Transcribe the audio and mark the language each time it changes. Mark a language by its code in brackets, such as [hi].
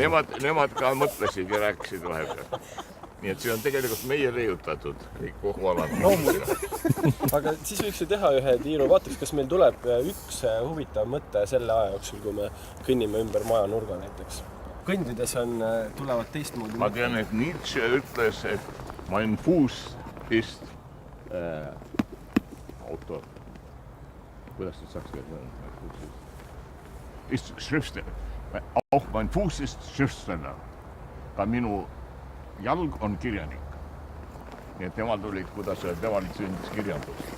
[et] Ja nemad ka mõtlesid ja rääkisid vahepeal. Nii et see on tegelikult meie leiutatud kõik kogu alad. Aga siis võiks ju teha ühe tiiru. Vaataks, kas meil tuleb üks huvitav mõte selle aja jooksul, kui me kõnnime ümber maja nurga näiteks. Kõndides tulevad teistmoodi. Ma tean, et Nietzsche ütles, et [de] mein Fuß ist autor. [et] Kuidas nüüd saaks öelda? [de] Ist Schriftsteller. Auch mein Fuß ist Schriftsteller. [et] Ka minu jalg on kirjanik. Nii et temal tuli, kuidas temal sündis kirjandus.